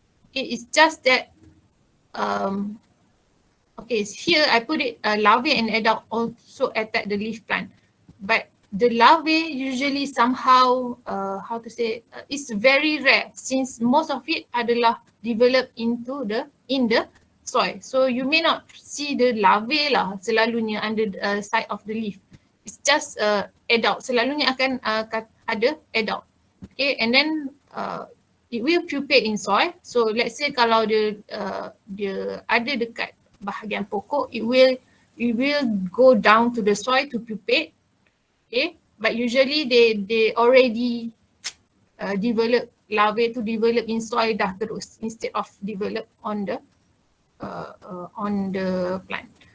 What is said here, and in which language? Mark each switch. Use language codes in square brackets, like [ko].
[en] Okay, it's just that here I put it larvae and adult also attack the leaf plant, but the larvae usually somehow it's very rare, since most of it [ms] adalah [en] developed in the soil. So you may not see the larvae lah [ms] selalunya [en] under the side of the leaf. It's just adult. [ms] Selalunya akan ada adult. [en] Okay, and then it will pupate in soil. So let's say [ms] kalau dia ada dekat bahagian pokok, [en] it will go down to the soil to pupate. Okay, but usually they already develop larvae to develop in soil [ms] dah terus, [en] instead of develop on the plant.